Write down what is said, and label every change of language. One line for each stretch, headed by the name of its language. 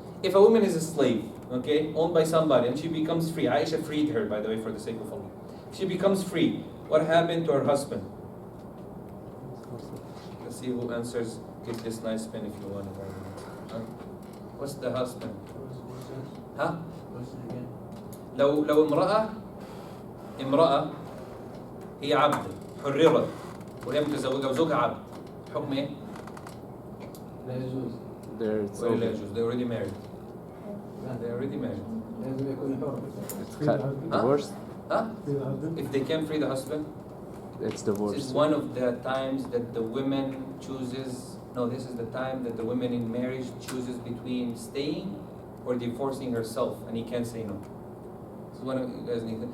English: If a woman is a slave, okay, owned by somebody, and she becomes free, Aisha freed her, by the way, for the sake of Allah. She becomes free. What happened to her husband? Let's see who answers. Get this nice pen if you want it. Huh? What's the husband? Huh?
Arabic: لو امرأة هي عبد حررت وهي متزوجة وزوجها عبد حكم ايه؟ لا يجوز. ولا لا يجوز.
English: They're already married. They're already married.
Arabic: لازم يكون حر.
English: It's divorce. Huh? If they can't free the husband, It's divorce. is one of the times that the women chooses. No, this is the time that the woman in marriage chooses between staying or divorcing herself, and he can't say no. It's one of you guys need.